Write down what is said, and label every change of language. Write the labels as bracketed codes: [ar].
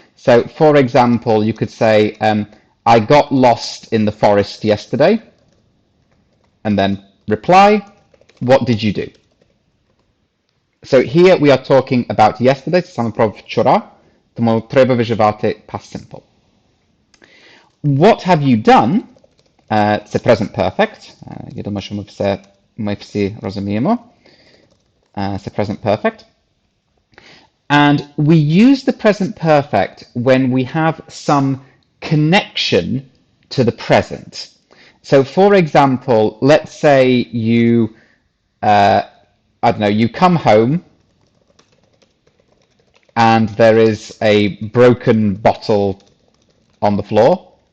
[en] So for example, you could say, I got lost in the forest yesterday, and then reply, what did you do? So here we are talking about yesterday, [uk] саме про вчора, тому треба вживати [en] past simple. What have you done? [uk] Це [en] present perfect. [uk] Я думаю, що ми всі розуміємо. Це [en] present perfect. And we use the present perfect when we have some connection to the present. So for example, let's say you, I don't know, you come home and there is a broken bottle on the floor.